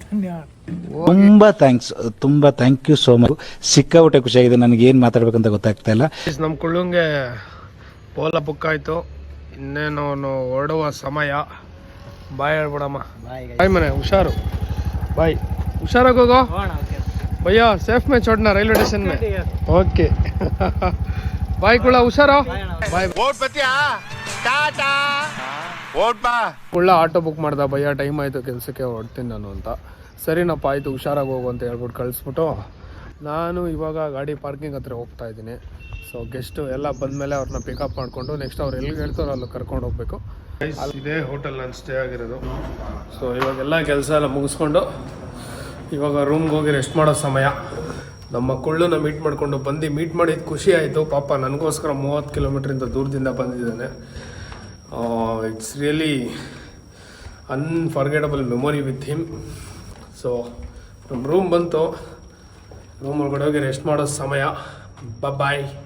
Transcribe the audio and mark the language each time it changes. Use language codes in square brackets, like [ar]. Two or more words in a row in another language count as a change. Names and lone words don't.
[en] ತುಂಬಾ thank you so much. [kn] ಸಿಕ್ಕಾಬಿಟ್ಟೆ ಖುಷಿಯಾಗಿದೆ. ನನಗೆ ಏನ್ ಮಾತಾಡ್ಬೇಕಂತ ಗೊತ್ತಾಗ್ತಾ ಇಲ್ಲ. ನಮ್ಮ ಕುಳ್ಳಂಗೆ ಪೋಲ ಬುಕ್ ಆಯ್ತು. ಇನ್ನೇನು ಹೊರಡುವ ಸಮಯ. ಬಾಯ್ ಹೇಳ್ಬಿಡಮ್ಮ. ಬಾಯ್ ಮನೆ ಹುಷಾರು. ಬಾಯ್. ಹುಷಾರಾಗಿ ಹೋಗೋ. [hi] भैया सेफ में छोड़ना [en] railway station [hi] में ओके [kn] ಬಾಯ್ ಕುಳ್ಳ ಹುಷಾರೋ ಬಾಯ್ वोट बतिया टाटा वोट बा ಕುಳ್ಳ ಆಟೋ ಬುಕ್ ಮಾಡ್ದ ಭಯ್ಯ ಟೈಮ್ ಆಯಿತು ಕೆಲಸಕ್ಕೆ ಹೊಡ್ತೀನಿ ನಾನು ಅಂತ ಸರಿನಪ್ಪ ಆಯಿತು ಹುಷಾರಾಗಿ ಹೋಗು ಅಂತ ಹೇಳ್ಬಿಟ್ಟು ಕಳಿಸ್ಬಿಟ್ಟು ನಾನು ಇವಾಗ ಗಾಡಿ ಪಾರ್ಕಿಂಗ್ ಹತ್ರ ಹೋಗ್ತಾ ಇದ್ದೀನಿ ಸೊ ಗೆಸ್ಟು ಎಲ್ಲ ಬಂದಮೇಲೆ ಅವ್ರನ್ನ ಪಿಕಪ್ ಮಾಡಿಕೊಂಡು ನೆಕ್ಸ್ಟ್ ಅವ್ರು ಎಲ್ಲಿಗೆ ಹೇಳ್ತಾರೋ ಅಲ್ಲಿ ಕರ್ಕೊಂಡು ಹೋಗ್ಬೇಕು ಇದೇ ಹೋಟೆಲ್ ನಾನು ಸ್ಟೇ ಆಗಿರೋದು ಸೊ ಇವಾಗೆಲ್ಲ ಕೆಲಸ ಎಲ್ಲ ಮುಗಿಸ್ಕೊಂಡು ಇವಾಗ ರೂಮ್ಗೆ ಹೋಗಿ ರೆಸ್ಟ್ ಮಾಡೋ ಸಮಯ ನಮ್ಮ ಕುಳ್ಳನ್ನ ಮೀಟ್ ಮಾಡಿಕೊಂಡು ಬಂದು ಮೀಟ್ ಮಾಡಿದ್ದು ಖುಷಿ ಆಯಿತು ಪಾಪ ನನಗೋಸ್ಕರ 30 ಕಿಲೋಮೀಟ್ರಿಂದ ದೂರದಿಂದ ಬಂದಿದ್ದಾನೆ [en] it's really unforgettable memory with him [kn] ಸೊ ನಮ್ಮ ರೂಮ್ ಬಂತು ರೂಮ್ ಒಳಗಡೆ ಹೋಗಿ ರೆಸ್ಟ್ ಮಾಡೋ ಸಮಯ ಬಾಯ್